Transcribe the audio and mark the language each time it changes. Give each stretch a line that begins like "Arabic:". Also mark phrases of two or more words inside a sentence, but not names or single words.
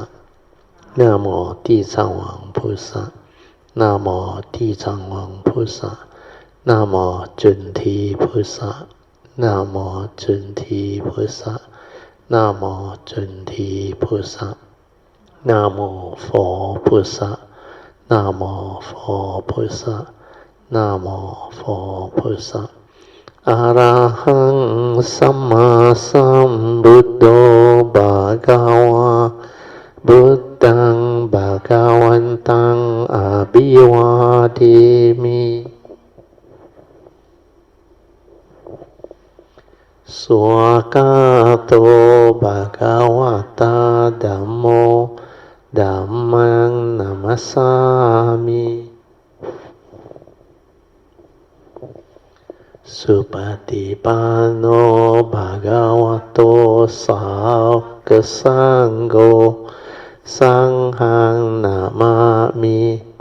Chinese: 南无地藏王菩萨，南无地藏王菩萨，南无准提菩萨，南无准提菩萨，南无准提菩萨，南无佛菩萨，南无佛菩萨，南无佛菩萨。
Pali: 阿拉汉萨玛萨布多巴嘎哇。Buddhang Bhagavantang Abhivadimi Swakato Bhagavata Dhammo Dhammang Namasami Supatipano Bhagavato Sāvaka Sangho Sanghang namami.